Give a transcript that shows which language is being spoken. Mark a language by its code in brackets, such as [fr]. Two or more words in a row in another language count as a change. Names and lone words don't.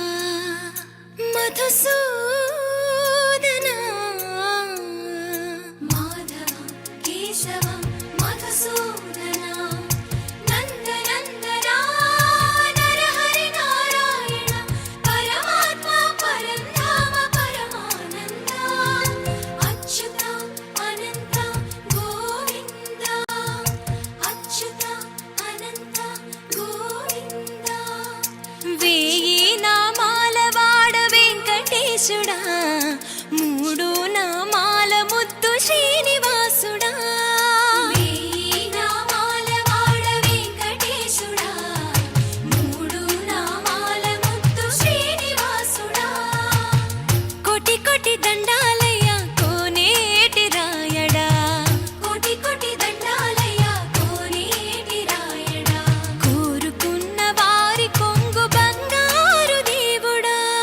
[sa] मधुसूदना माधवा केशवा मधुसूदना नंदनंदना नरहरि नारायण परमात्मा परंधाम परमानंद अच्युत अनंत गोविंद अच्युत अनंत गोविंद वेयी [te] नामाల వాడ వెంకటేశుడా మూడు నామాల ముద్దు శ్రీనివాసుడా వేయి నామాల వాడ వెంకటేశుడా మూడు నామాల ముద్దు శ్రీనివాసుడా కోటి కోటి దండాలయ్య కోనేటి రాయడా కోటి కోటి దండాలయ్య కోనేటి రాయడా కోరుకున్న వారి కొంగు బంగారు దేవుడా